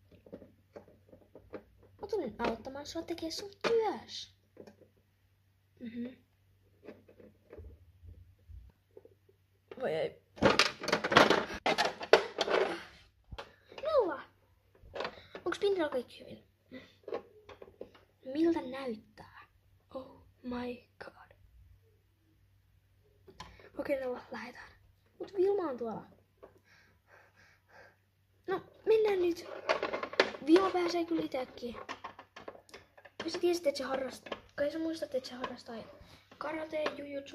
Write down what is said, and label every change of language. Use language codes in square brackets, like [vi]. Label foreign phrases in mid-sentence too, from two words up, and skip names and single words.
[fi] Mä tulin auttamaan sua tekee sun työs. Voi ei. Nella! Onks Pinjalla kaikki hyvin? Miltä näyttää? [en] Oh my god. [fi] Okei, Nella, lähetään. Mut Vilma on tuolla. No, mennään nyt. Vilma pääsee kyllä itekin. Kai sä tiesit, että se harrastaa. Kai sä muistat, että se harrastaa karate, jujutsu.